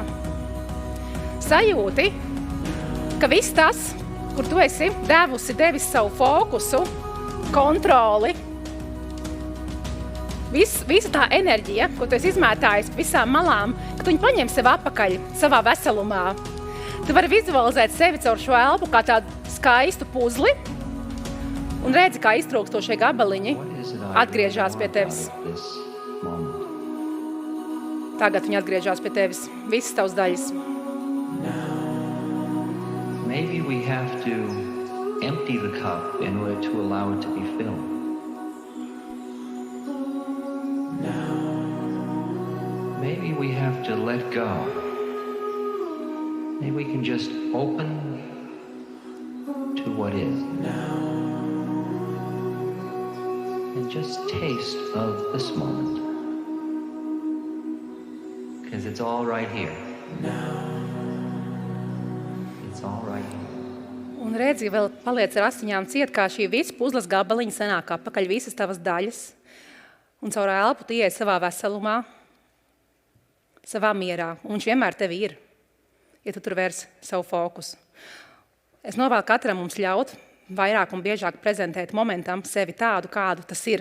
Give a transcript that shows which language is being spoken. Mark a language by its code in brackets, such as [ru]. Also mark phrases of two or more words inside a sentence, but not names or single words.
[lv] Sajūti, ka viss tas, kur tu esi devis savu fokusu, kontroli, visa tā enerģija, ko tu esi izmētājis visām malām, ka tu viņu paņem sev atpakaļ savā veselumā. Tu vari vizualizēt sevi caur šo elpu kā tādu skaistu puzli un redzi, kā iztrūkstošie gabaliņi atgriežās pie tevis. Tagad viņi atgriežās pie tevis, visas tavas daļas. [en] Maybe we have to empty the cup in order to allow it to be filled. Maybe we have to let go. Maybe we can just open to what is. And just taste of this moment. Because it's all right here. It's all right here. [lv] Un redzi, vēl paliec ar asiņām ciet, kā šī visa puzles gabaliņa sanāk apakaļ visas tavas daļas. Un caur elpu tu ieej savā veselumā, savā mierā. Un viņš vienmēr tevi ir, ja tu tur vērsi savu fokusu. Es novēlu katram mums ļaut vairāk un biežāk prezentēt momentam sevi tādu, kādu tas ir.